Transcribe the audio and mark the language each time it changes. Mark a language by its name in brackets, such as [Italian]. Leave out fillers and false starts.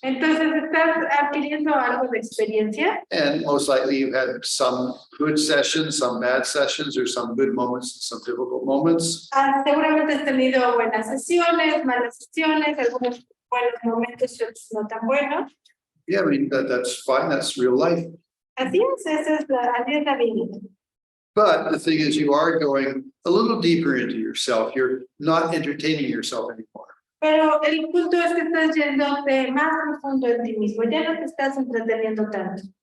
[Spanish] Entonces, estás adquiriendo algo de experiencia [English] and most likely you've had some good sessions, some bad sessions, or some good moments, and some difficult moments. [Spanish] Seguramente has tenido buenas sesiones, malas sesiones, algunos buenos momentos y otros no tan buenos. [English] Yeah, I mean, that's fine, that's real life. [Spanish] Así es así es la vida. [English] But the thing is, you are going a little deeper into yourself. You're not entertaining yourself anymore. [Spanish] Pero el punto es que estás yéndote más profundo en ti mismo, ya no te estás entreteniendo tanto.